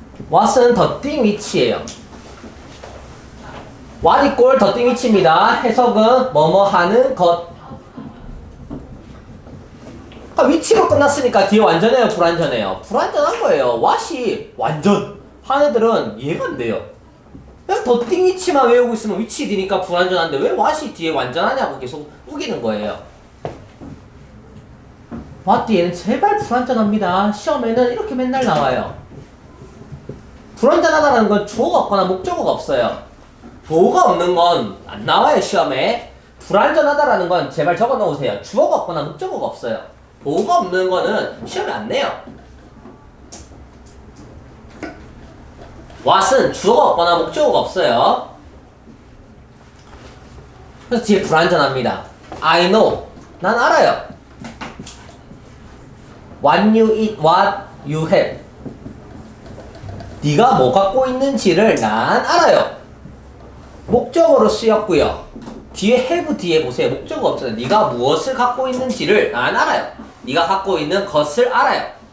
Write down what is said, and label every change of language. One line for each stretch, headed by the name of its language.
English: what은 the thing which예요. what equal the thing which입니다.
Korean: 해석은 뭐뭐 하는 것. 위치로 끝났으니까 뒤에 완전해요, 불완전해요? 불완전한 거예요. what이 완전 한 애들은 이해가 안 돼요. 그냥 the thing which만 외우고 있으면 위치 뒤니까 불완전한데 왜 what이 뒤에 완전하냐고 계속 우기는 거예요. what 뒤에는 제발 불완전합니다. 시험에는 이렇게 맨날 나와요. 불완전하다는 건 주어가 없거나 목적어가 없어요. 보호가 없는 건 안 나와요, 시험에. 불완전하다라는 건 제발 적어 놓으세요. 주어가 없거나 목적어가 없어요. 보호가 없는 거는 시험에 안 내요. what은 주어가 없거나 목적어가 없어요. 그래서 뒤에 불완전합니다.
English: I know.
Korean: 난 알아요.
English: What you eat, what you have.
Korean: 네가 뭐 갖고 있는지를 난 알아요. 목적어로 쓰였고요. 뒤에 have 뒤에 보세요. 목적어 없잖아요. 네가 무엇을 갖고 있는지를 난 알아요. 네가 갖고 있는 것을 알아요.